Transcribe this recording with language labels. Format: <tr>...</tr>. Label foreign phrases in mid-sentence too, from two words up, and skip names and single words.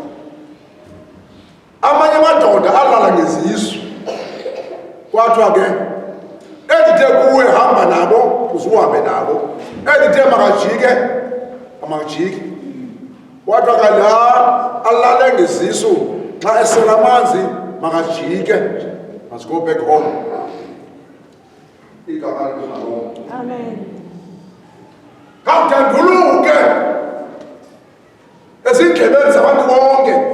<xh>Amanye amadoda alala ngezisu. Kwathiwa ke ezithe kuwe hamba nabo uzuhambe nabo, ezithe makajike. Kwathiwa ke la alale ngezisu xa esela amanzi makajike.</xh> <en>Must go back home.</en> <xh>Igama lenkosi malonke. Amen. Khawutanduluke ezindlebeni zabantu bonke</xh>